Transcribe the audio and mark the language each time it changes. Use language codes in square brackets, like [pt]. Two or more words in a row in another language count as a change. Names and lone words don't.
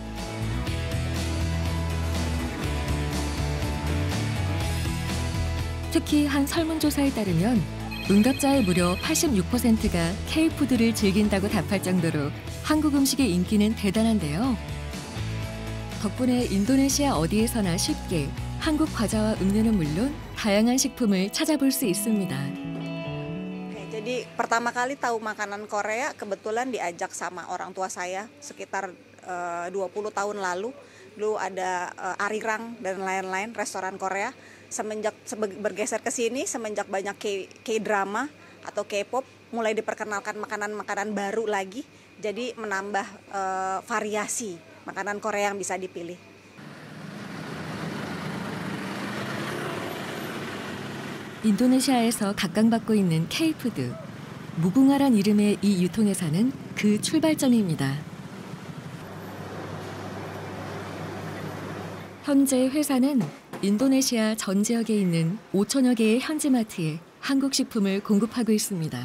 [ko] 특히 한 설문조사에 따르면 응답자의 무려 86%가 K-푸드를 즐긴다고 답할 정도로 한국 음식의 인기는 대단한데요. 덕분에 인도네시아 어디에서나 쉽게 한국 과자와 음료는 물론 다양한 식품을 찾아볼 수 있습니다. [id] Jadi pertama kali tahu makanan Korea kebetulan diajak sama orang tua saya sekitar 20 tahun lalu. Dulu ada Arirang dan lain-lain restoran Korea. Semenjak bergeser ke sini, semenjak banyak K-drama atau K-pop, mulai diperkenalkan makanan-makanan baru lagi. Jadi menambah variasi makanan Korea yang bisa dipilih. [ko] 인도네시아에서 각광받고 있는 K-푸드. 무궁화란 이름의 이 유통회사는 그 출발점입니다. 현재 회사는 인도네시아 전 지역에 있는 5천여 개의 현지마트에 한국 식품을 공급하고 있습니다.